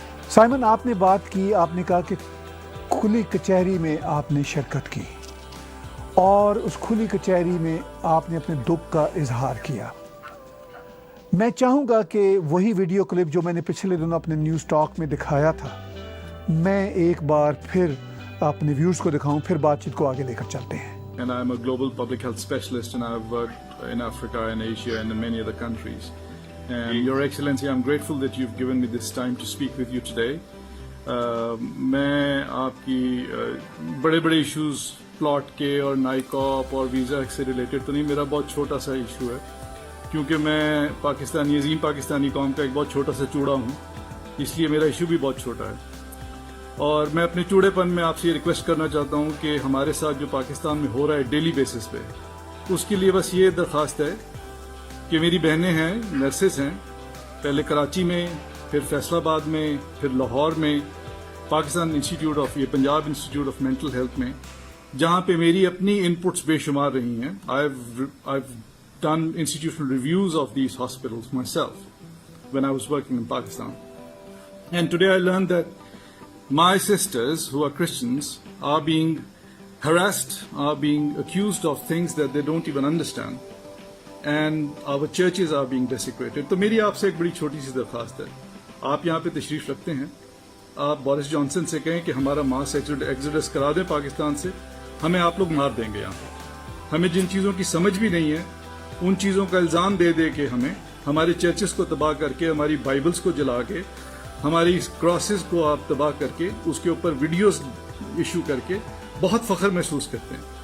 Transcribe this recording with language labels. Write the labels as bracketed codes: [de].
[ur] Simon, آپ نے بات کی، آپ نے کہا کہ کھلی کچہری میں آپ نے شرکت کی اور اس کھلی کچہری میں آپ نے اپنے دکھ کا اظہار کیا. میں چاہوں گا کہ وہی ویڈیو کلپ جو میں نے پچھلے دنوں اپنے نیوز ٹاک میں دکھایا تھا، میں ایک بار پھر اپنے ویورز کو دکھاؤں، پھر بات چیت کو آگے لے کر چلتے ہیں. [en] And I'm a global public health specialist, and I've worked in Africa and Asia and in many other countries. And Your Excellency, I'm grateful that you've given me this time to speak with you today. [ur] میں آپ کی بڑے بڑے issues plot کے اور نائکاپ اور visa سے related تو نہیں، میرا بہت چھوٹا سا ایشو ہے، کیونکہ میں پاکستانی عظیم پاکستانی قوم کا ایک بہت چھوٹا سا چوڑا ہوں، اس لیے میرا ایشو بھی بہت چھوٹا ہے. اور میں اپنے چوڑے پن میں آپ سے یہ ریکویسٹ کرنا چاہتا ہوں کہ ہمارے ساتھ جو پاکستان میں ہو رہا ہے ڈیلی بیسس پہ، اس کے لیے بس یہ درخواست ہے کہ میری بہنیں ہیں، نرسز ہیں، پہلے کراچی میں، پھر فیصل آباد میں، پھر لاہور میں، پاکستان انسٹیٹیوٹ آف یہ Punjab institute of mental health میں، جہاں پہ میری اپنی ان پٹس بے شمار رہی ہیں. [en] I've done institutional reviews of these hospitals myself when I was working in Pakistan. And today I learned that my sisters who are Christians are being harassed, are being accused of things that they don't even understand. And our churches are being desecrated. [ur] تو میری آپ سے ایک بڑی چھوٹی سی درخواست ہے، آپ یہاں پہ تشریف رکھتے ہیں آپ بورس جانسن سے کہیں کہ ہمارا ماس ایکسوڈس کرا دیں پاکستان سے, ہمیں آپ لوگ مار دیں گے. یہاں پہ ہمیں جن چیزوں کی سمجھ بھی نہیں ہے ان چیزوں کا الزام دے دے کے ہمیں ہمارے چرچز کو تباہ کر کے, ہماری بائبلز کو جلا کے, ہماری کراسز کو آپ تباہ کر کے, اس کے اوپر ویڈیوز ایشو کر کے بہت فخر محسوس کرتے ہیں.